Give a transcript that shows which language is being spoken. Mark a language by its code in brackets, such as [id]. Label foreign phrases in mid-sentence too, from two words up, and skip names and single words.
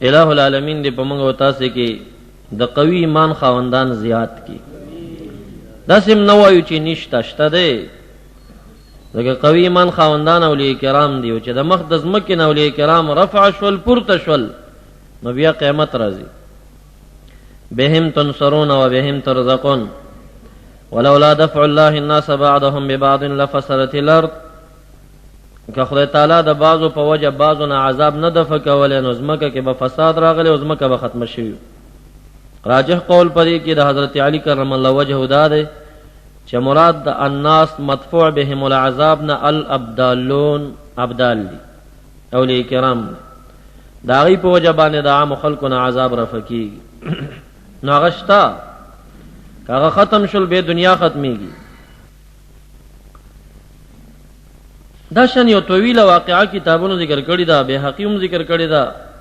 [ps] الہ العالمین دې په موږ او تاسو کې د قوي ایمان خاوندان زیات کی. داسې نه وایو چې نشته، شته دی. دغه قوي ایمان خاوندان اولیاء کرام دي، او چې د مخ د ځمکې نه اولیاء کرام رفع شول، پورته شول، نو بیا قیامت راځي. [ar] بهم تنصرون و بهم ترزقون ولولا دفع الله الناس بعضهم ببعض لفسدت الارض. [ps] که خدای تعالی د بعضو په وجه بعضو نه عذاب نه دفع کولی، نو ځمکه کې به فساد راغلی او ځمکه به ختمه شوي. راجح قول پدې کې د حضرت علی [ar] کرم الله وجهه [ps] دا دی چې مراد د الناس [ar] مدفوع بهم العذاب [ps] نه الابدالون، ابدال دي اولیاء کرام، د هغوی په وجه باندې د عامو خلکو نه عذاب رفع کېږي. نو هغه شته، که هغه ختم شول بیا دنیا ختمیږي. دا شان یو طویله واقعه کتابونو ذکر کړې ده، بیهقي هم ذکر کړې ده.